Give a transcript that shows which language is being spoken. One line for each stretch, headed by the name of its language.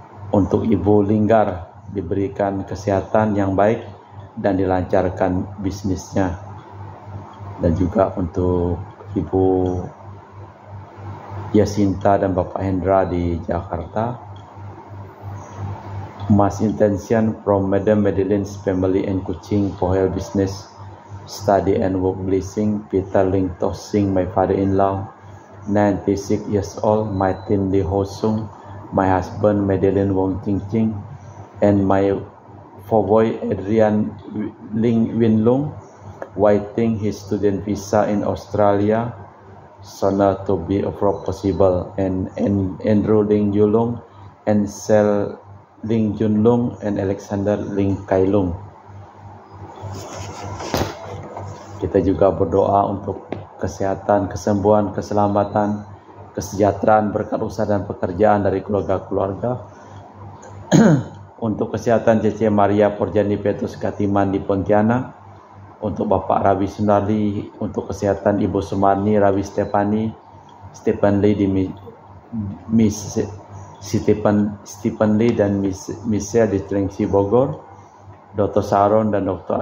Indonesian: Untuk Ibu Linggar diberikan kesehatan yang baik dan dilancarkan bisnisnya, dan juga untuk Ibu Yasinta dan Bapak Hendra di Jakarta.
English: Mass intention from Madam Madeline's family and Kuching for her business, study and work blessing. Peter Ling Tosing, my father-in-law, 96 years old. Martin Lee Ho Sung, my husband Madeline Wong Ching Ching, and my boy Adrian Ling Win Lung, waiting his student visa in Australia, sooner to be possible, and Andrew Ling Yulung, and Sel Ling Junlung, and Alexander Ling Kailung.
Indonesian: Kita juga berdoa untuk kesehatan, kesembuhan, keselamatan, kesejahteraan, berkat usaha dan pekerjaan dari keluarga-keluarga. Untuk kesehatan Cece Maria Porjani Petrus Katiman di Pontianak, untuk Bapak Rabi Sunardi, untuk kesehatan Ibu Sumarni, Rabi Stephen Lee di Miss Stephen Lee dan Michelle di Trengsi Bogor, Dr. Saron dan Dr.